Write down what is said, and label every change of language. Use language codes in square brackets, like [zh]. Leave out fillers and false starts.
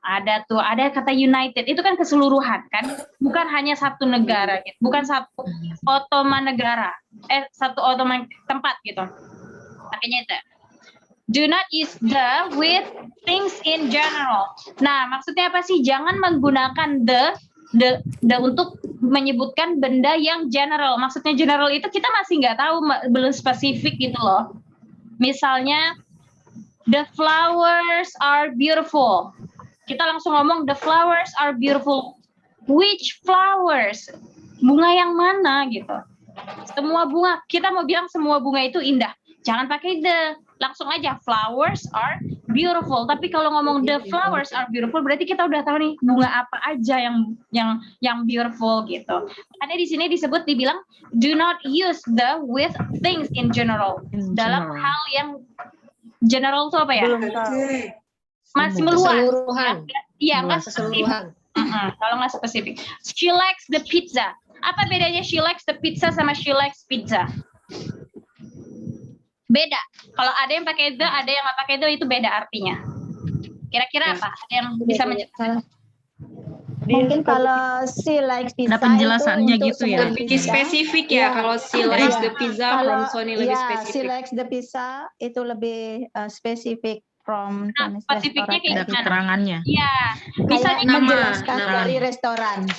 [id] Ada tuh, ada kata United, itu kan keseluruhan kan, bukan hanya satu negara, gitu. Bukan satu ottoman negara, satu ottoman tempat gitu. Makanya itu. [en] Do not use the with things in general. [id] Nah, maksudnya apa sih? Jangan menggunakan the untuk menyebutkan benda yang general. Maksudnya general itu kita masih nggak tahu, belum spesifik gitu loh. Misalnya, [en] the flowers are beautiful. [id] Kita langsung ngomong [en] the flowers are beautiful. Which flowers? [id] Bunga yang mana gitu. Semua bunga. Kita mau bilang semua bunga itu indah. Jangan pakai the. Langsung aja [en] flowers are beautiful. [id] Tapi kalau ngomong [en] the flowers are beautiful, [id] berarti kita udah tahu nih bunga apa aja yang beautiful gitu. Karena di sini disebut dibilang [en] do not use the with things in general. [id] Dalam hal yang general itu apa ya? Masih meluas. Iya, nggak spesifik. Kalau nggak spesifik. [en] She likes the pizza. [id] Apa bedanya [en] she likes the pizza sama she likes pizza? [id] Beda. Kalau ada yang pakai the, ada yang nggak pakai the, itu beda artinya. Kira-kira apa? Ada yang bisa menjelaskan? Mungkin kalau [en] she likes pizza [id] ada penjelasannya gitu ya. Lebih spesifik ya kalau [en] she likes the pizza from Sony [id] lebih spesifik. [en] She likes the pizza [id] itu lebih spesifik [en] from [id] spesifiknya kayak ada keterangannya. Iya. Misalnya menjelaskan dari restoran.